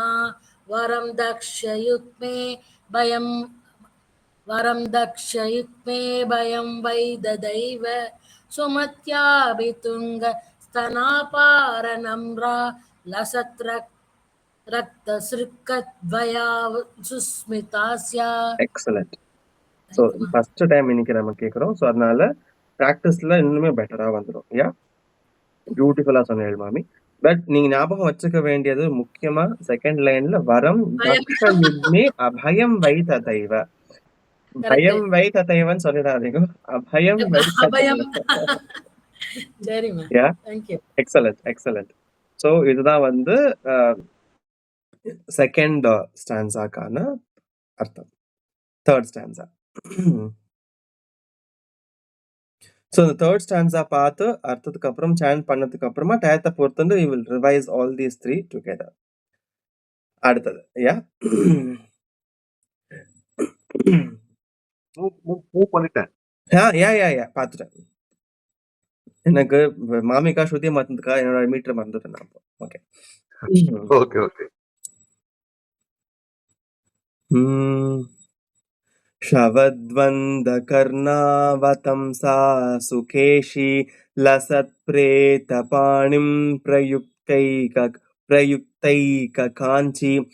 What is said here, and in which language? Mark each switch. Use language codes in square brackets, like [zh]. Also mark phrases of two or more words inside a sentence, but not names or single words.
[sa] वरं दक्षयुग्मे भयं वै ददैव. सुमत्यापि तुङ्गस्तनाभारनम्रा. लसत्रक्तसृक्कद्वया सुस्मितास्या. [ta] எக்ஸலண்ட். [en] so first time [ta] இன்னைக்கு நம்ம கேட்குறோம். ஸோ அதனால ப்ராக்டிஸ்ல இன்னுமே பெட்டரா வந்துடும். [en] ya, beautifulla [ta] சொன்னேன் மாமி. பட் நீங்க ஞாபகம் வச்சுக்க வேண்டியது முக்கியமா [en] second lineல [sa] वरं दक्षयुग्मे अभयं वै तथैव. भयं वै तथैवन्नु [ta] சொல்லிடாதீங்க. [sa] अभयं वै तथैव. [ta] சரிம்மா. [en] thank you. excellent excellent. [ta] ஸோ இதுதான் வந்து [en] second stanzaக்கான [ta] அர்த்தம். [en] third stanza. [ta] ஸோ இந்த [en] third stanza [ta] பார்த்து அர்த்தத்துக்கு அப்புறம் சாண்ட் பண்ணதுக்கு அப்புறமா டயத்தை பொறுத்து [en] we will revise all these 3 together. [ta] அடுத்தது யா மூவ் பண்ணிட்டேன். யா பார்த்துட்டேன். எனக்கு மாமிகா ஸ்ருதியை மாத்தினதுக்கா என்னோட மீட்டர் மறந்துட்டேன் நான். ஓகே [en] okay okay. [sa] शवद्वन्द्वकर्णावतंसा सुकेशी लसत्प्रेतपाणिं प्रयुक्तैककाञ्ची.